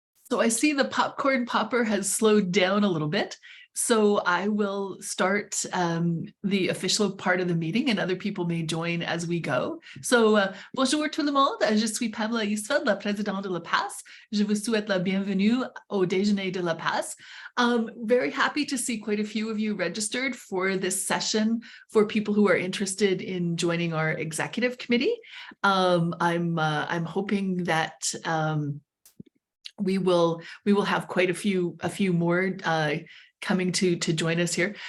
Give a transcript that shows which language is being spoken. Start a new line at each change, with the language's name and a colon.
English: So I see the popcorn popper has slowed down a little bit. So I will start the official part of the meeting and other people may join as we go.
French: So bonjour tout le monde, je suis Pamela Eastfeld, la présidente de La Passe. Je vous souhaite la bienvenue au déjeuner de La Passe.
English: Very happy to see quite a few of you registered for this session for people who are interested in joining our executive committee. I'm hoping that we will have quite a few more coming to join us here.